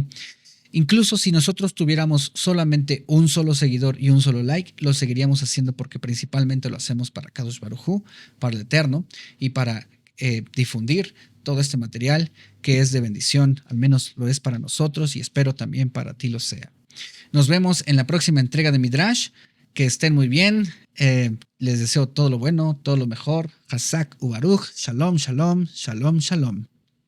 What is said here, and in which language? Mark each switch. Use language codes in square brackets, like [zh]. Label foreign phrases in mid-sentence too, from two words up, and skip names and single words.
[es] Incluso si nosotros tuviéramos solamente un solo seguidor y un solo like, lo seguiríamos haciendo, porque principalmente lo hacemos para [he] קדוש ברוך הוא, [es] para el Eterno, y para difundir todo este material que es de bendición. Al menos lo es para nosotros y espero también para ti lo sea. Nos vemos en la próxima entrega de Midrash. Que estén muy bien. Les deseo todo lo bueno, todo lo mejor. [he] חזק וברוך. שלום, שלום, שלום, שלום.